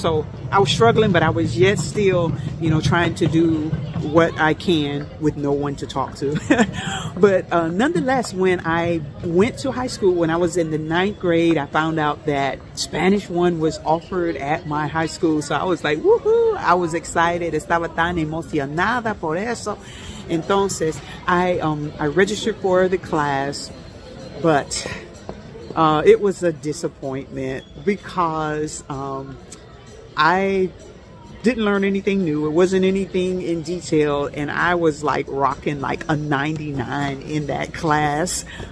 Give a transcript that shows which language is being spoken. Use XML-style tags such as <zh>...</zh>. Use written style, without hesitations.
<en>So I was struggling, but I was yet still, you know, trying to do what I can with no one to talk to. But nonetheless, when I went to high school, when I was in the 9th grade, I found out that Spanish 1 was offered at my high school. So I was like, woohoo! I was excited.</en> <es>Estaba tan emocionada por eso.</es> <en>Entonces, I registered for the class, but it was a disappointment because I didn't learn anything new. It wasn't anything in detail, and I was like rocking like a 99 in that class.</en>